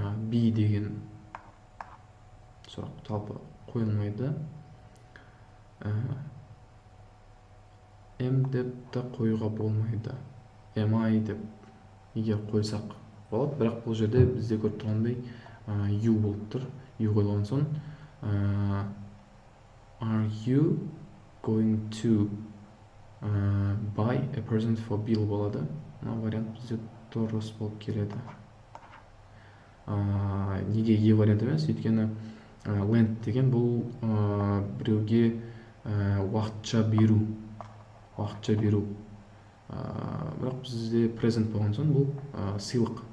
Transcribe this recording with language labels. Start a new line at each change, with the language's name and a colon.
Kazakh: Be деген сұрақ жалпы қойылмайды. Am деп те қоюға болмайды.
English: Am I
Kazakh: деп егер қойсақ болады, бірақ бұл жерде бізде көріп тұрғандай you болып тұр.
English: You
Kazakh: қойылған соң
English: are you going to buy a present for Bill болады.
Kazakh: Мына вариант бізде дұрыс болып келеді. Неге е вариант емес? Өйткені lend деген бұл біреуге уақытша беру. Бірақ бізде present болған соң бұл сыйлық.